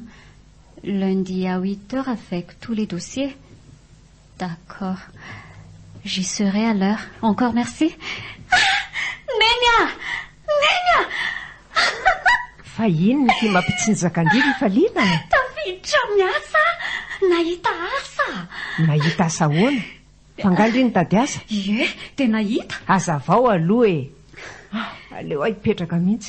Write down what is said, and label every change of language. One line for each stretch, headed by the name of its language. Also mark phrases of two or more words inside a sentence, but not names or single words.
French: Lundi à 8h avec tous les dossiers. D'accord. J'y serai à l'heure. Encore merci.
Malagasy: Nenya! Fa inona ty mampitsinjakandrily fa lina tafiditra miasa nahita asa. Nahita asa ahoana? Fangandriny tady asa? Ie, tena hita. Azavao aloha aleo ahy hipetraka mihitsy.